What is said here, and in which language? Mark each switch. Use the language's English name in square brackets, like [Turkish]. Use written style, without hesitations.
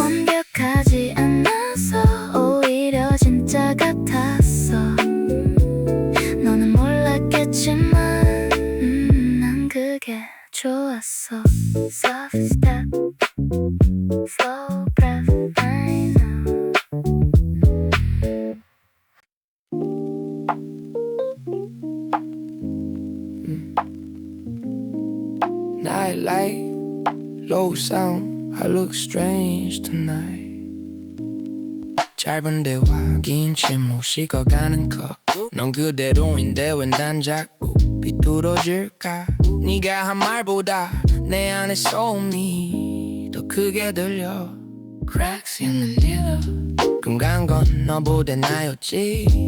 [Korean] 완벽하지 않아서 오히려 진짜 같았어. 너는 몰랐겠지만 난 그게 좋았어. [English] Soft step, slow breath, I know. Nightlight, low sound, I look strange tonight. [Korean] 짧은 대화, 긴 침묵, 식어가는 컵. 넌 그대로인데 웬 난 자꾸 비뚤어질까. 네가 한 말보다 내 안의 소음이 더 크게 들려. [English] Cracks in the mirror. [Korean] 금간 건 너보다 나였지.